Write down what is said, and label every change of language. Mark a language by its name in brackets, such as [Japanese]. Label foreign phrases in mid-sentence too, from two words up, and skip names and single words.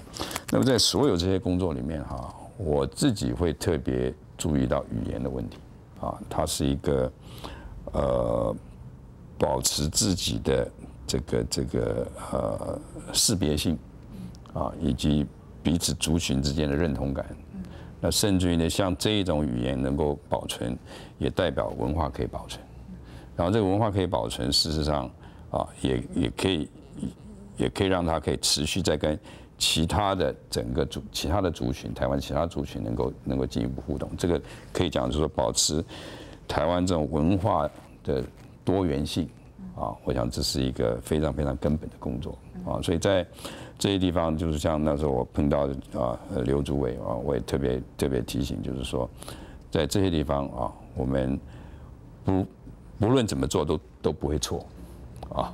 [Chinese] 那麼在所有這些工作裡面我自己會特別注意到語言的問題它是一個保持自己的這個識別性以及彼此族群之間的認同感，那甚至於呢，像這一種語言能夠保存，也代表文化可以保存。然後這個文化可以保存，事實上也可以讓它可以持續在跟其他的其他的族群，台湾其他族群能够进一步互动，这个可以讲就是说保持台湾这种文化的多元性啊，我想这是一个非常非常根本的工作啊，所以在这些地方，就是像那时候我碰到刘主委啊，我也特别提醒，就是说在这些地方啊，我们不论怎么做都不会错啊。